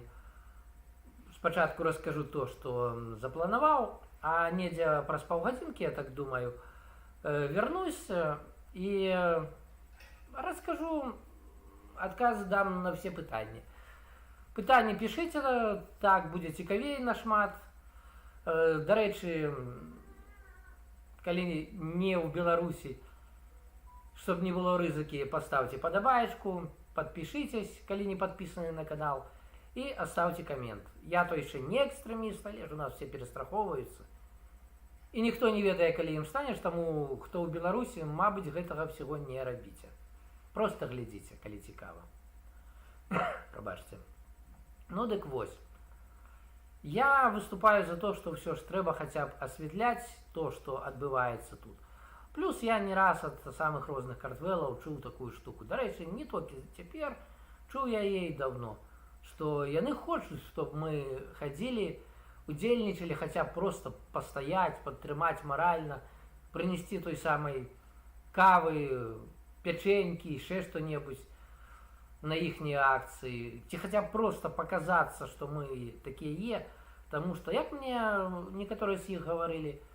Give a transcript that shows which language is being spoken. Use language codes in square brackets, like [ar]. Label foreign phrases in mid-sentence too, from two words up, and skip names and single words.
[be] Спачатку раскажу то, што запланаваў, а недзе праз паўгадзінкі, я так думаю, вернусь і раскажу, адказы дам на все пытанні. Пытанні пішыце, так будзе цікавей нашмат. Дарэчы, калі не ў Беларусі, [ru] чтоб не было [be] рызыкі, паставьте падабаечку, подпишитесь, калі не подписаны на канал, [ru] и оставьте коммент. Я то еще не экстремист, [be] але ж у нас [ru] все перестраховываются. [be] І ніхто не ведае, калі ім станеш, таму, хто ў Беларусі, мабыць, гэтага всего не рабіце. Просто глядзіце, калі цікава. Прабачце. Ну, дык вось. Я выступаю за то, [ru] что все ж [be] трэба хаця б асвятляць то, што адбываецца тут. Плюс я не раз ад самых розных Картвелаў чуў такую штуку. Дарэчы, не толькі цяпер, чуў я яе давно, што яны хочуць, чтоб мы хадзілі, удзельнічалі, хаця б просто пастаяць, падтрымаць маральна, прынесці той самай кавы, пячэнькі, яшчэ што-небудзь на іхнія акцыі, ці хаця б просто паказацца, што мы такія, таму што, як мне некаторыя з іх гаварылі,